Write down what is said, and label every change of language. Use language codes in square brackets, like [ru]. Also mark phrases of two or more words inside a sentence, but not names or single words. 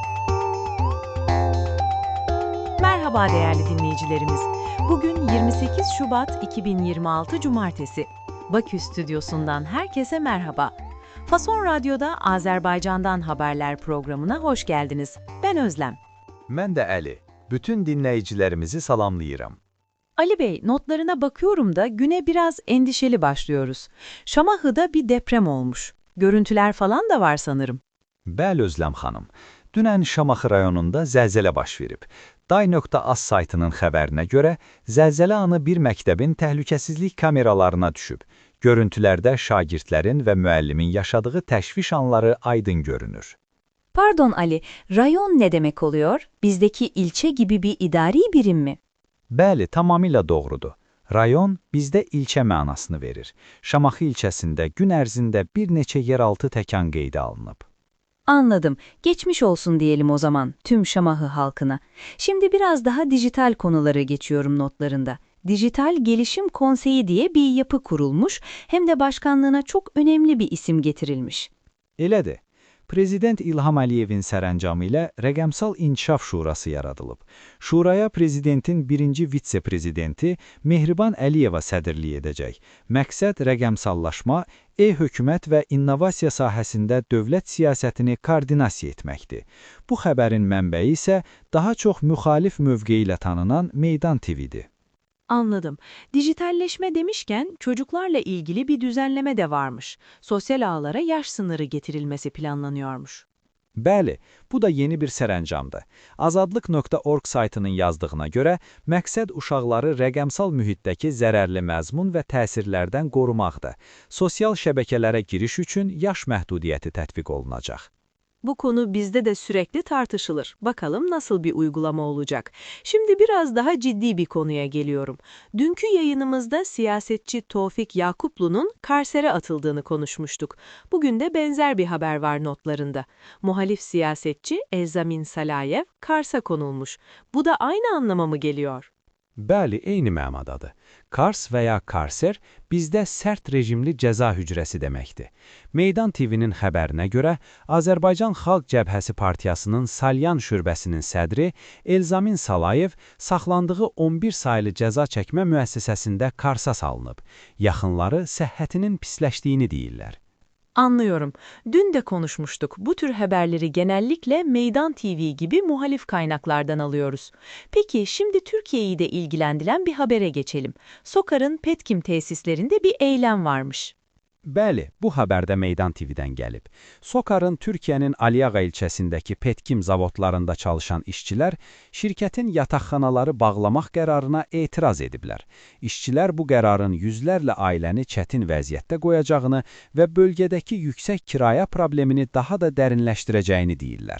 [tr] Merhaba değerli dinleyicilerimiz. Bugün 28 Şubat 2026 Cumartesi. Bakü stüdyosundan herkese merhaba. Fason Radyo'da Azerbaycan'dan haberler programına hoş geldiniz. Ben Özlem. [az] Mən də Əli. Bütün dinləyicilərimizi salamlayıram. [tr] Ali Bey, notlarına bakıyorum da güne biraz endişeli başlıyoruz. Şamaxı'da bir deprem olmuş. Görüntüler falan da var sanırım. [az] Bəli Özləm xanım. Dünən Şamaxı rayonunda zəlzələ baş verib. Day.az saytının xəbərinə görə, zəlzələ anı bir məktəbin təhlükəsizlik kameralarına düşüb. Görüntülərdə şagirdlərin və müəllimin yaşadığı təşviş anları aydın görünür. [tr] Pardon Ali, rayon ne demek oluyor? Bizdeki ilçe gibi bir idari birim mi? [az] Bəli, tamamilə doğrudur. Rayon bizdə ilçə mənasını verir. Şamaxı ilçəsində gün ərzində bir neçə yeraltı təkan qeydə alınıb. [tr] Anladım. Geçmiş olsun diyelim o zaman tüm Şamaxı halkına. Şimdi biraz daha dijital konuları geçiyorum notlarında. Dijital Gelişim Konseyi diye bir yapı kurulmuş, hem de başkanlığına çok önemli bir isim getirilmiş. [az] Elədir. Prezident İlham Əliyevin sərəncamı ilə Rəqəmsal İnkişaf Şurası yaradılıb. Şuraya prezidentin birinci vitse-prezidenti Mehriban Əliyeva sədrlik edəcək. Məqsəd rəqəmsallaşma, e-hökumət və innovasiya sahəsində dövlət siyasətini koordinasiya etməkdir. Bu xəbərin mənbəyi isə daha çox müxalif mövqeyi ilə tanınan Meydan TV-dir. [tr] Anladım. Dijitalleşme demişken çocuklarla ilgili bir düzenleme de varmış. Sosyal ağlara yaş sınırı getirilmesi planlanıyormuş. [az] Bəli, bu da yeni bir sərəncamdır. Azadlıq.org saytının yazdığına görə, məqsəd uşaqları rəqəmsal mühitdəki zərərli məzmun və təsirlərdən qorumaqdır. Sosial şəbəkələrə giriş üçün yaş məhdudiyyəti tətbiq olunacaq. [tr] Bu konu bizde de sürekli tartışılır. Bakalım nasıl bir uygulama olacak. Şimdi biraz daha ciddi bir konuya geliyorum. Dünkü yayınımızda siyasetçi Tevfik Yakuplu'nun Kars'e atıldığını konuşmuştuk. Bugün de benzer bir haber var notlarında. Muhalif siyasetçi Elzamin Salayev Kars'a konulmuş. Bu da aynı anlama mı geliyor? [az] Bəli, eyni mənadadır. Kars və ya Karser bizdə sərt rejimli cəza hücrəsi deməkdir. Meydan TV-nin xəbərinə görə, Azərbaycan Xalq Cəbhəsi Partiyasının Salyan şöbəsinin sədri Elzamin Salayev saxlandığı 11 saylı cəza çəkmə müəssisəsində Karsa salınıb. Yaxınları səhhətinin pisləşdiyini deyirlər. [tr] Anlıyorum. Dün de konuşmuştuk. Bu tür haberleri genellikle Meydan TV gibi muhalif kaynaklardan alıyoruz. Peki şimdi Türkiye'yi de ilgilendiren bir habere geçelim. SOKAR'ın Petkim tesislerinde bir eylem varmış. [az] Bəli, bu xəbərdə Meydan TV-dən gəlib. SOKAR'ın Türkiyənin Aliyağa ilçəsindəki Petkim zavodlarında çalışan işçilər şirkətin yataqxanaları bağlamaq qərarına etiraz ediblər. İşçilər bu qərarın yüzlərlə ailəni çətin vəziyyətdə qoyacağını və bölgədəki yüksək kirayə problemini daha da dərinləşdirəcəyini deyirlər.